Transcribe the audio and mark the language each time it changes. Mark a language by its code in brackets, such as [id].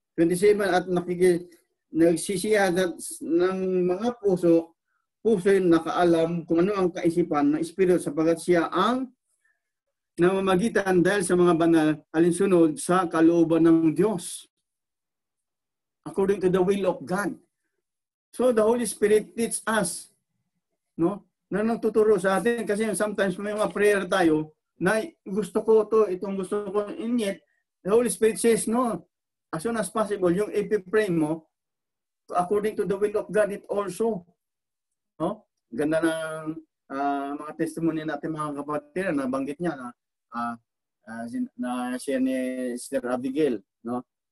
[tl] 27, at nagsisiyagat ng mga puso'y nakaalam kung ano ang kaisipan ng Espiritu sapagat siya ang namamagitan dahil sa mga banal alinsunod sa kalooban ng Diyos. [en] According to the will of God. So the Holy Spirit teaches us, no? [tl] Na nagtuturo sa atin [en] kasi sometimes may mga prayer tayo na [tl] gusto ko to, itong gusto ko, [en] and yet the Holy Spirit says no. As soon as possible, [tl] yung ipipray mo [en] according to the will of God it also. No? [tl] Ganda ng mga testimony natin mga kapatid na banggit niya na siya ni Sister Abigail, no?